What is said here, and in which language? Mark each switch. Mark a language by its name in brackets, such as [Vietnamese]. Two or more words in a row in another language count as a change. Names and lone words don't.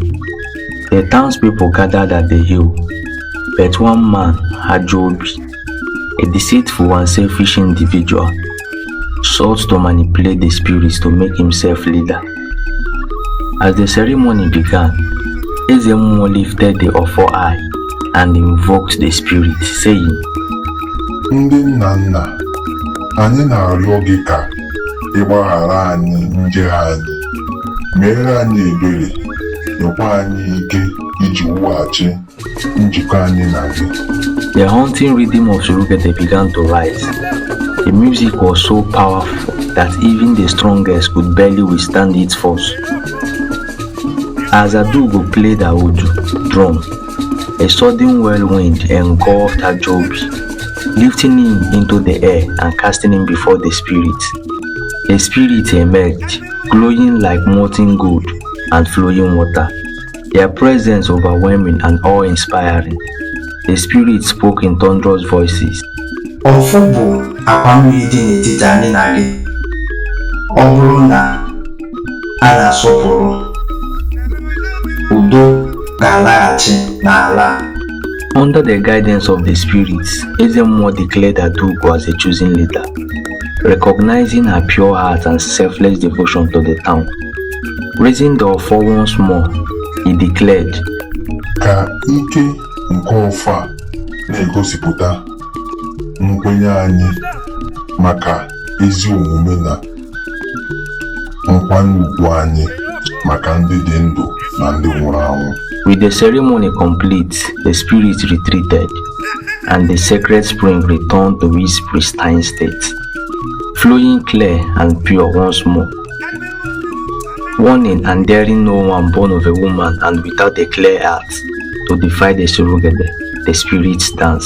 [English] The townspeople gathered at the hill, but one man, Ajobi, a deceitful and selfish individual, sought to manipulate the spirits to make himself leader. As the ceremony began, mmuo lifted the Ofo eye and invoked the spirit, saying, [Igbo] Ndị nna nna, anyị na-arịọ gị ka ị gbaghara anyị njehie anyị, meere anyị ebere, nyekwa anyị ike iji wughachi njikọ anyị na gị. [English] The haunting rhythm of Sụrụgede began to rise. The music was so powerful that even the strongest could barely withstand its force. As Adugo played a udu drum, a sudden whirlwind engulfed Ajobi, lifting him into the air and casting him before the spirits. The spirit emerged, glowing like molten gold and flowing water, their presence overwhelming and awe-inspiring. The spirit spoke in thunderous voices. [Igbo] Ọfụ bụ akwa mmiri dị n'etiti anyị na gị. Ọ bụrụ na a na-asọpụrụ, udo ga-alaghachi n'ala. [English] Under the guidance of the spirits, mmuo declared Adugo as a chosen leader, recognizing her pure heart and selfless devotion to the town. Raising the Ofo once more, he declared, [Igbo] Ka ike nke Ofo a na-egosipụta nkwenye anyị maka ezi omume na nkwanye ugwu anyị maka ndị dị ndụ na ndị nwụrụ anwụ. [English] With the ceremony complete, the spirits retreated, and the sacred spring returned to its pristine state, flowing clear and pure once more, warning and daring no one born of a woman and without a clear heart to defy the Sụrụgede, the spirits' dance.